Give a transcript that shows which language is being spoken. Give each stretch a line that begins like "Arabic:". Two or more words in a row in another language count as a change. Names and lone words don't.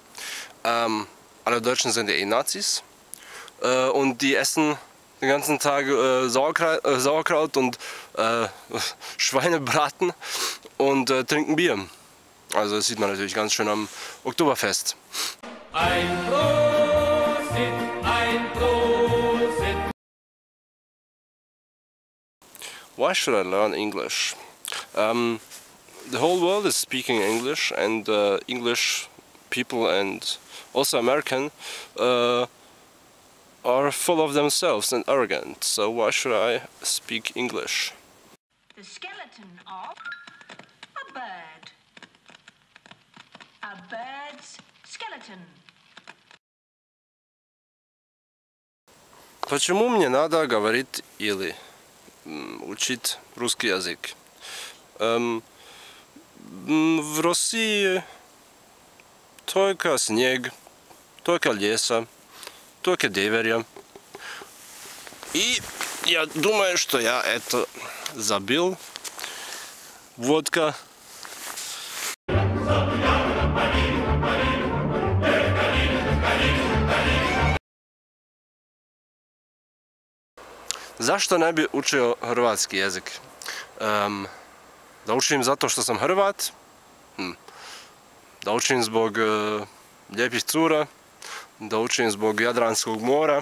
German: Alle Deutschen sind ja eh Nazis und die essen den ganzen Tag Sauerkraut und Schweinebraten und trinken Bier. Also das sieht man natürlich ganz schön am Oktoberfest. Ein Prosit, ein Prosit.
English: Why should I learn English? The whole world is speaking English, and English people and also American are full of themselves and arrogant. So why should I speak English? The skeleton of a bird. A bird's skeleton.
Russian: Почему мне надо говорить или учить русский язык? В России только снег, только леса, только деревья. И я думаю, что я это забыл. Водка.
Croatian: Zašto ne bi učio hrvatski jezik? Da učim zato što sam Hrvat, da učim zbog lijepih cura, da učim zbog Jadranskog mora.